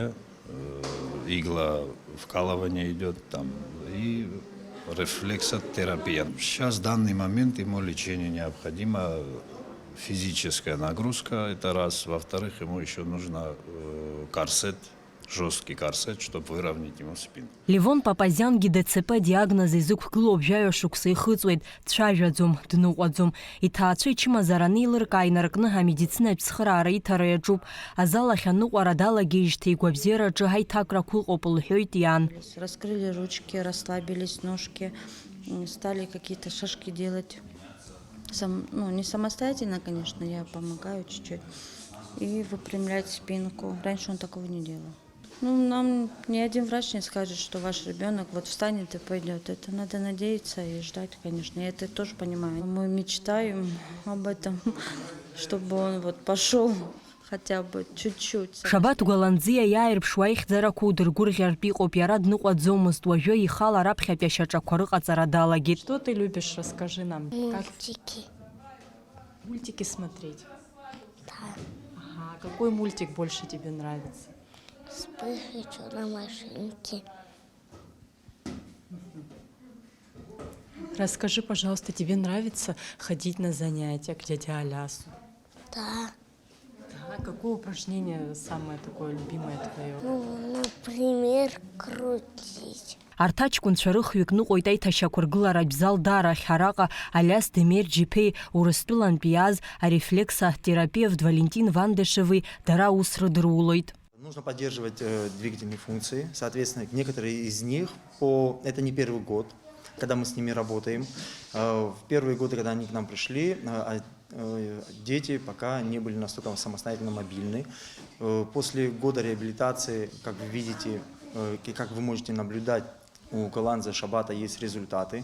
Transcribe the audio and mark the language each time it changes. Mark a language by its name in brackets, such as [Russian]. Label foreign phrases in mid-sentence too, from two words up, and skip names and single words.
[Russian] Игловкалывание идет там и рефлексотерапия. Сейчас в данный момент ему лечение необходимо. Физическая нагрузка, это раз. Во-вторых, ему еще нужно корсет, жесткий корсет, чтобы выровнять ему спину. [Abkhazian] Левон Папазиангьы ДЦП диагнозы зықәгылоу жәаҩа шықәса ихыҵуеит, дцәажәаӡом, дныҟәаӡом. Иҭаацәа ичымазара неилыркаа инаркны амедицинатә цхыраара иҭара иаҿуп. Азал ахь аныҟәара далагеижьҭеи игәабзиараҿы ҳаиҭакрақәа ыҟоуп лҳәоит иан. [Russian] Раскрыли ручки, расслабились ножки, стали какие-то шажки делать. Не самостоятельно, конечно, я помогаю чуть-чуть. И выпрямлять спинку. Раньше он такого не делал. Нам ни один врач не скажет, что ваш ребенок вот встанет и пойдет. Это надо надеяться и ждать, конечно. Я это тоже понимаю. Мы мечтаем об этом, чтобы он вот пошел хотя бы чуть-чуть. [Abkhazian] Шабат Гәаланӡиа иааирԥшуа аихьӡарақәа удыргәырӷьартә иҟоуп, иара дныҟәаӡомызт, уажәы ихала раԥхьатәи ашьаҿақәа рыҟаҵара далагеит. [Russian] Что ты любишь? Расскажи нам. Мультики. Мультики смотреть? Да. Ага. Какой мультик больше тебе нравится? Вспыш и чудо-машинки. Расскажи, пожалуйста, тебе нравится ходить на занятия к дяде Алясу? Да. Да. Какое упражнение самое такое любимое твое? Например, крутить. [Abkhazian] Арҭ аҷкәынцәа рыхҩык ныҟәоит аиҭашьақәыргыларатә зал Дарахь, араҟа Алиас Демирџьиԥеи Урыстәылантәи иааз арефлексотерапевт Валентин Вандешеви дара ус рыдырулоит. [Russian] Нужно поддерживать двигательные функции. Соответственно, некоторые из них, это не первый год, когда мы с ними работаем. В первые годы, когда они к нам пришли, дети пока не были настолько самостоятельно мобильны. После года реабилитации, как вы видите, как вы можете наблюдать, у Голландза Шабата есть результаты.